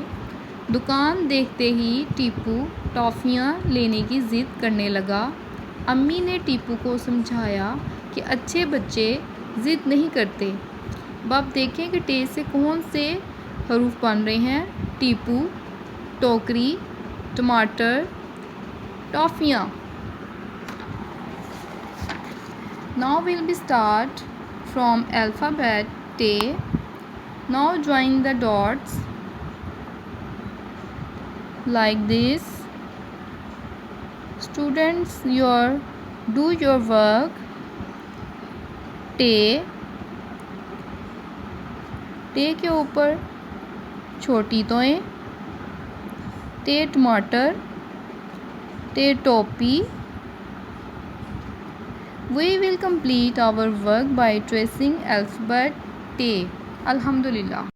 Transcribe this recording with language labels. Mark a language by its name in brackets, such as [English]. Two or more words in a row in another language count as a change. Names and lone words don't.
[Urdu] دکان دیکھتے ہی ٹیپو ٹافیاں لینے کی ضد کرنے لگا. امی نے ٹیپو کو سمجھایا کہ اچھے بچے ضد نہیں کرتے. اب آپ دیکھیں کہ ٹے سے کون سے حروف بن رہے ہیں. ٹیپو، ٹوکری، ٹماٹر، ٹافیاں. [English] Now we'll be start from alphabet T. Now join the dots like this. Students, do your work. [Urdu] ٹے کے اوپر چھوٹی طوئیں. ٹے ٹماٹر، ٹے ٹوپی. [English] We will complete our work by tracing alphabet T. Alhamdulillah.